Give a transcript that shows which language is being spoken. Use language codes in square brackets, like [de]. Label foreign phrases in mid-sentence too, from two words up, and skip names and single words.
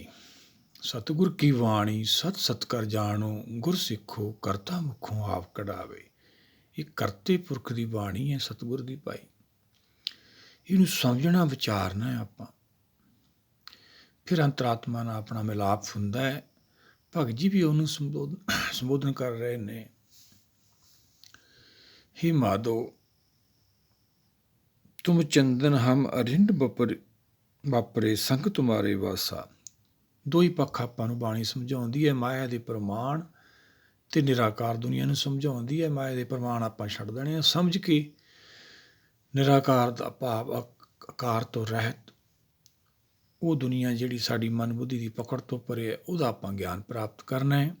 [pa] ਸਤਿਗੁਰ ਕੀ ਬਾਣੀ ਸਤ ਸਤ ਕਰ ਜਾਣੋ, ਗੁਰ ਸਿੱਖੋ ਕਰਤਾ ਮੁਖੋਂ ਆਪ ਕਢਾਵੇ। ਇਹ ਕਰਤੇ ਪੁਰਖ ਦੀ ਬਾਣੀ ਹੈ ਸਤਿਗੁਰ ਦੀ ਭਾਈ। ਇਹਨੂੰ ਸਮਝਣਾ, ਵਿਚਾਰਨਾ ਹੈ ਆਪਾਂ। ਫਿਰ ਅੰਤਰਾਤਮਾ ਨਾਲ ਆਪਣਾ ਮਿਲਾਪ ਹੁੰਦਾ ਹੈ। ਭਗਤ ਜੀ ਵੀ ਉਹਨੂੰ ਸੰਬੋਧਨ ਕਰ ਰਹੇ ਨੇ। ਹੇ ਮਾਧੋ ਤੁਮ ਚੰਦਨ ਹਮ ਅਰਿੰਡ ਵਾਪਰੇ ਸੰਗ ਤੁਮਾਰੇ ਵਾਸਾ। ਦੋ ਹੀ ਪੱਖ ਆਪਾਂ ਨੂੰ ਬਾਣੀ ਸਮਝਾਉਂਦੀ ਹੈ। ਮਾਇਆ ਦੇ ਪ੍ਰਮਾਣ ਤੇ ਨਿਰਾਕਾਰ ਦੁਨੀਆ ਨੂੰ ਸਮਝਾਉਂਦੀ ਹੈ। ਮਾਇਆ ਦੇ ਪ੍ਰਮਾਣ ਆਪਾਂ ਛੱਡ ਦੇਣੇ ਆ, ਸਮਝ ਕੇ ਨਿਰਾਕਾਰ ਦਾ ਭਾਵ ਆਕਾਰ ਤੋਂ ਰਹਿਤ ਉਹ ਦੁਨੀਆ ਜਿਹੜੀ ਸਾਡੀ ਮਨ ਬੁੱਧੀ ਦੀ ਪਕੜ ਤੋਂ ਪਰੇ ਹੈ, ਉਹਦਾ ਆਪਾਂ ਗਿਆਨ ਪ੍ਰਾਪਤ ਕਰਨਾ ਹੈ।